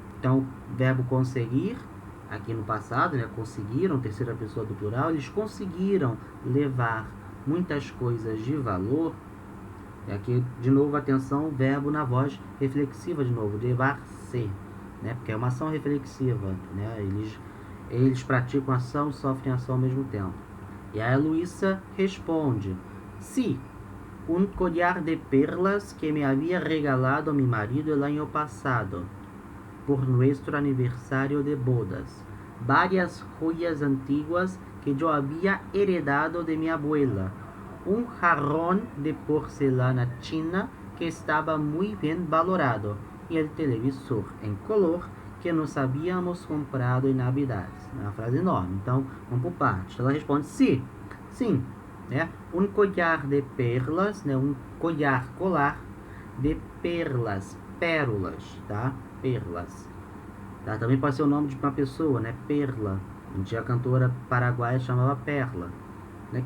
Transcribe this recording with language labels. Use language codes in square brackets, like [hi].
[pt] Então, verbo conseguir, aqui no passado, né, conseguiram, terceira pessoa do plural, eles conseguiram levar muitas coisas de valor. Aqui, de novo, atenção, verbo na voz reflexiva, de novo, levar-se, né, porque é uma ação reflexiva, né, eles praticam ação e sofrem ação ao mesmo tempo. E aí a Luísa responde: [es] sí, un collar de perlas que me había regalado mi marido el año pasado por nuestro aniversario de bodas, varias joyas antiguas que yo había heredado de mi abuela, un jarrón de porcelana china que estaba muy bien valorado y el televisor en color que nos habíamos comprado em Navidades. [pt] É uma frase enorme, então vamos por partes. Ela responde sim, né? Um [es] collar de perlas, [pt] né? Um colar de perlas, pérolas, tá? Perlas. Tá? Também pode ser o nome de uma pessoa, né? Perla. A cantora paraguaia chamava Perla, né?